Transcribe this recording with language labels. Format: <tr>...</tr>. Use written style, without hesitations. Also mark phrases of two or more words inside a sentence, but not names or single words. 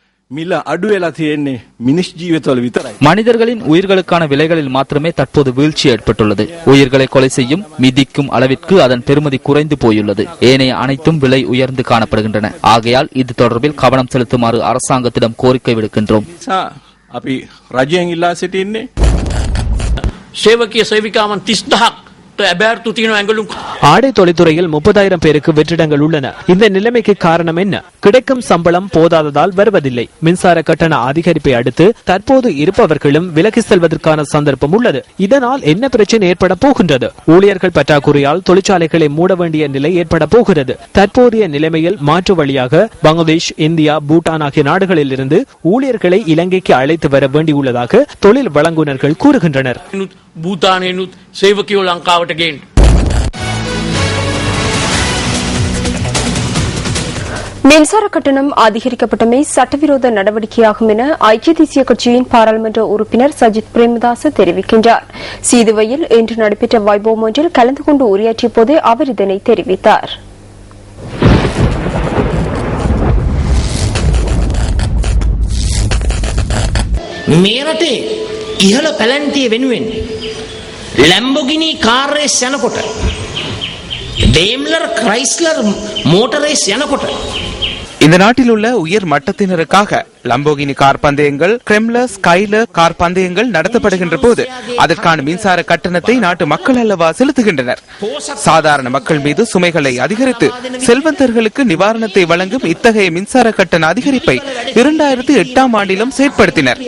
<si>මිල අඩු වෙලා තියෙන්නේ මිනිස් ජීවිතවල විතරයි.</si> <ta>மனிதர்களின் உயிர்களுக்கான விலைகளில் மாத்திரமே தற்போது வீழ்ச்சி ஏற்பட்டுள்ளது. உயிர்களை கொலை செய்யும் மிதிக்கும் அளவிற்கு அதன் பெறுமதி குறைந்து போயுள்ளது. ஏனைய அனைத்தும் விலை உயர்ந்து காணப்படுகின்றன. ஆகையால் இது தொடர்பில் கவனம் செலுத்துமாறு அரசாங்கத்திடம் கோரிக்கை விடுக்கின்றோம்.</ta> <si>අපි රජයෙන් ඉල්ලා සිටින්නේ සේවකීය සේවිකාවන් 30000ක් ඇබෑර්තු තියෙන ඇඟලුම්.</si> <ta>ஆடை தொழில்துறையில் 30,000 பேருக்கு வெற்றிடங்கள் உள்ளன. இந்த நிலைமைக்கு காரணம் என்ன? கிடைக்கும் சம்பளம் போதாததால் வருவதில்லை. மின்சார கட்டண அதிகரிப்பை அடுத்து தற்போது இருப்பவர்களும் விலகி செல்வதற்கான சந்தர்ப்பம் உள்ளது. இதனால் என்ன பிரச்சனை ஏற்பட போகின்றது? ஊழியர்கள் பற்றாக்குறையால் தொழிற்சாலைகளை மூட வேண்டிய நிலை ஏற்பட போகிறது. தற்போதைய நிலைமையில் மாற்று வழியாக பங்களாதேஷ், இந்தியா, பூட்டான் ஆகிய நாடுகளில் இருந்து ஊழியர்களை இலங்கைக்கு அழைத்து வர வேண்டியுள்ளதாக தொழில் வழங்குனர்கள் கூறுகின்றனர்.</ta> <si>භූතානයනුත් සේවකයෝ ලංකාවට ගේන්න.</si> <ta>மின்சார கட்டணம் அதிகரிக்கப்பட்டமை சட்டவிரோத நடவடிக்கையாகும் என ஐக்கிய தேசிய கட்சியின் பாராளுமன்ற உறுப்பினர் சஜித் பிரேமதாச தெரிவிக்கின்றார். சீதுவையில் இன்று நடைபெற்ற வைபவம் ஒன்றில் கலந்து கொண்டு உரையாற்றிய போதே அவர் இதனை தெரிவித்தார்.</ta> <si>මේ රටේ ඉහළ පැලැන්තිය වෙනුවෙන් ලැම්බෝගිනි</si> <en>car race</en> <si>යනකොට ඩේම්ලර් ක්‍රයිස්ලර්</si> <en>motor race</en> <si>යනකොට</si> <ta>இந்த நாட்டில் உள்ள உயர் மட்டத்தினருக்காக லம்போகினி கார் பந்தயங்கள், கிரெம்லர், ஸ்கைலர் கார் பந்தயங்கள் நடத்தப்படுகின்ற போது அதற்கான மின்சார கட்டணத்தை நாட்டு மக்கள் அல்லவா செலுத்துகின்றனர். சாதாரண மக்கள் மீது சுமைகளை அதிகரித்து செல்வந்தர்களுக்கு நிவாரணத்தை வழங்கும் இத்தகைய மின்சார கட்டண அதிகரிப்பை 2008ஆம் ஆண்டிலும் செயற்படுத்தினர்.</ta>